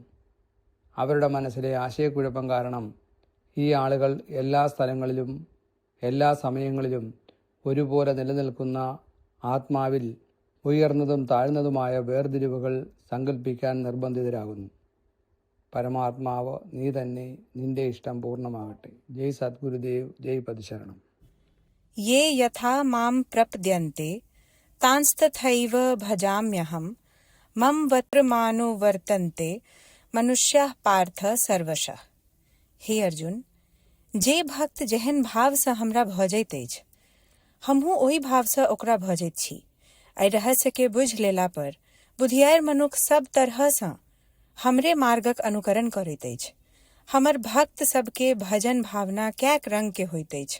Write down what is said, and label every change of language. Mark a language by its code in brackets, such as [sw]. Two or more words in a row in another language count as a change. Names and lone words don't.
[ml] അവരുടെ മനസ്സിലെ ആശയക്കുഴപ്പം കാരണം ഈ ആളുകൾ എല്ലാ സ്ഥലങ്ങളിലും എല്ലാ സമയങ്ങളിലും ഒരുപോലെ നിലനിൽക്കുന്ന ആത്മാവിൽ ഉയർന്നതും താഴ്ന്നതുമായ വേർതിരിവുകൾ സങ്കല്പിക്കാൻ നിർബന്ധിതരാകുന്നു. പരമാത്മാവ് നീ തന്നെ, നിന്റെ ഇഷ്ടം പൂർണ്ണമാകട്ടെ. ജയ് സദ്ഗുരുദേവ്, ജയ് പതിശരണം. [sa] ये यथा मां प्रपद्यन्ते तांस्तथैव भजाम्यहं मम वर्तमानो वर्तन्ते मनुष्याः पार्थ सर्वशः. [mai] हे अर्जुन, जे भक्त जेहन भाव से हमरा भजैत अछि, हमहूँ ओहि भाव से ओकरा भजैत छी. एहि रहस्य के बुझ लेला पर बुधियार मनुख सब तरह से हमरे मार्गक अनुकरण करैत अछि. हमर भक्त सबके भजन भावना कैक रंग के होइत अछि.